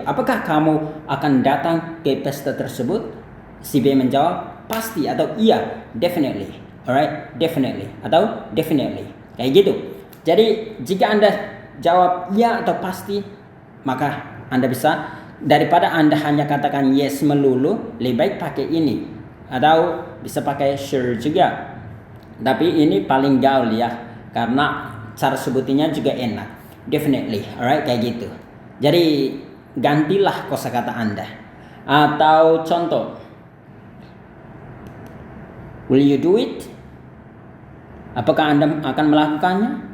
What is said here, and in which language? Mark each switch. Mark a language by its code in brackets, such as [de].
[id] Apakah kamu akan datang ke pesta tersebut? Si B menjawab pasti atau iya, definitely. [en] Alright, definitely atau definitely. [id] Kayak gitu. Jadi jika Anda jawab ya atau pasti, maka Anda bisa, daripada Anda hanya katakan yes melulu, lebih baik pakai ini. Atau bisa pakai sure juga. Tapi ini paling gaul ya, karena cara sebutinnya juga enak. Definitely, alright, kayak gitu. Jadi gantilah kosakata Anda. Atau contoh, [en] will you do it? [id] Apakah Anda akan melakukannya?